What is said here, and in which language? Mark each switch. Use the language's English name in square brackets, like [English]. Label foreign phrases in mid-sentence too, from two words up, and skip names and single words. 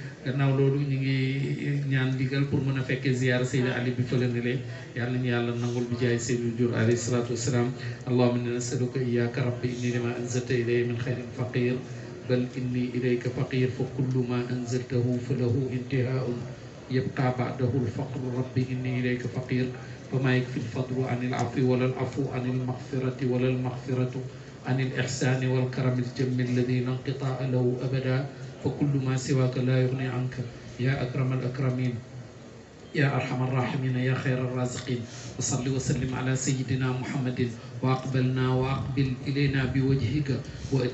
[Wolof] gannaaw loolu ñu ngi ñaan digal pour mën a fekkee ziyaara Seydi Ali bi fële ne lee yàlla nañu yàlla nangul bi jaay Seydou Diour [Arabic] عليه الصلاة والسلام اللهم إنا نسألك إياك رب إني لما أنزلت إلي من خير فقير بل إني إليك فقير فكل ما أنزلته فله انتهاء يبقى بعده الفقر رب إني إليك فقير فما يكفي الفضل عن العفو ولا العفو عن المغفرة ولا المغفرة عن الإحسان والكرم الجم الذي لا انقطاع له أبدا فكل ما سواك لا يغني عنك يا أكرم الأكرمين يا أرحم الراحمين يا خير الرازقين وصل وسلم على سيدنا محمد وأقبلنا وأقبل إلينا بوجهك وأدم